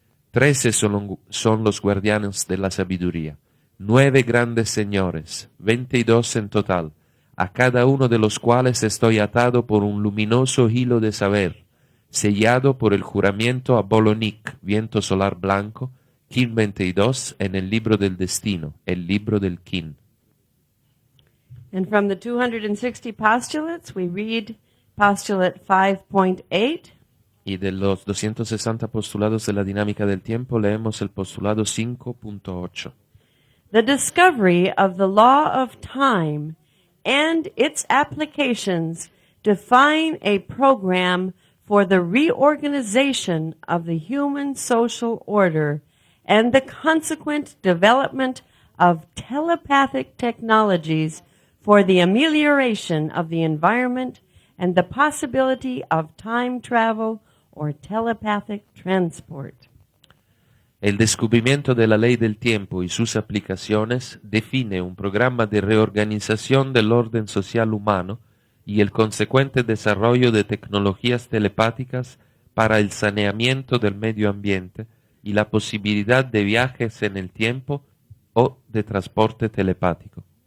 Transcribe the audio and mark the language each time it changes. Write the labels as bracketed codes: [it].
[es] 13 son los guardianes de la sabiduría, 9 grandes señores, 22 en total, a cada uno de los cuales estoy atado por un luminoso hilo de saber, sellado por el juramento a Bolonic, viento solar blanco, Kin 22, en el libro del destino, el libro del Kin. [en] And from the 260 postulates, we read postulate 5.8. [es] Y de los 260 postulados de la dinámica del tiempo, leemos el postulado 5.8. [en] The discovery of the law of time and its applications define a program for the reorganization of the human social order and the consequent development of telepathic technologies for the amelioration of the environment and the possibility of time travel or telepathic transport. [es] El descubrimiento de la ley del tiempo y sus aplicaciones define un programa de reorganización del orden social humano y el consecuente desarrollo de tecnologías telepáticas para el saneamiento del medio ambiente y la posibilidad de viajes en el tiempo o de transporte telepático.